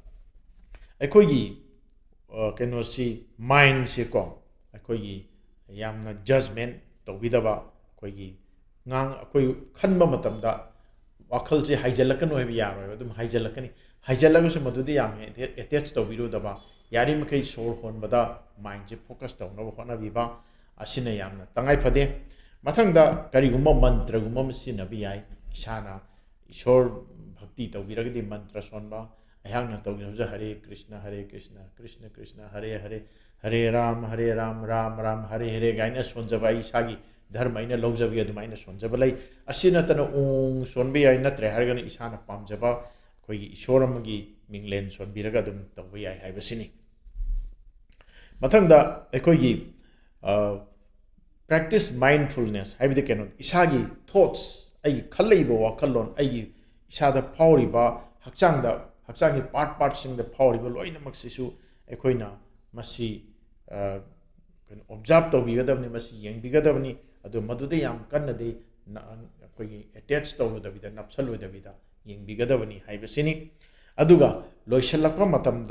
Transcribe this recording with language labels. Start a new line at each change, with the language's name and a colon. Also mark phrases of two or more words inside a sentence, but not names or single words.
Manipuri: aikogi kenosi mind se ko aikogi yamna judgment tawbidaba aikogi ngang akoi khanba matamda wakhal se haijalakano hebi yaro adum haijalakani haijalaga su madudi yam attach tawbiru daba yari makai sor honbada mind je focus tawna hona biba asina yamna tangai phade mathangda karigumba mantra gumba sinabi yai isana ishor bhakti tawbiragadi mantra sonba ayangna tawgina
Sanskrit: हरे कृष्ण कृष्ण कृष्ण हरे हरे हरे राम राम राम हरे हरे
Manipuri: gaina sonjaba isagi dharma ina lawjabi adumaina sonjaba lai asina tana ong sonbi ai natre hargana isana pamjaba koi ishoramagi minglen sonbiraga adum tawbi ai haibasini mathangda aikogi
English: practice mindfulness
Manipuri: haibide keno isagi thoughts ai khalleiba wakallon ai isada phawriba hakchanggi part sing the phawriba loina maksisu aikoina masi observe tawbigadabni masi yengbigadabni adu madude yam kannade aikogi attach tawdabida napsalodabida ꯌꯦꯡꯕꯤꯒꯗꯕꯅꯤ ꯍꯥꯏꯕꯁꯤꯅꯤ ꯑꯗꯨꯒ ꯂꯣꯏꯁꯤꯜꯂꯛꯄ ꯃꯇꯝꯗ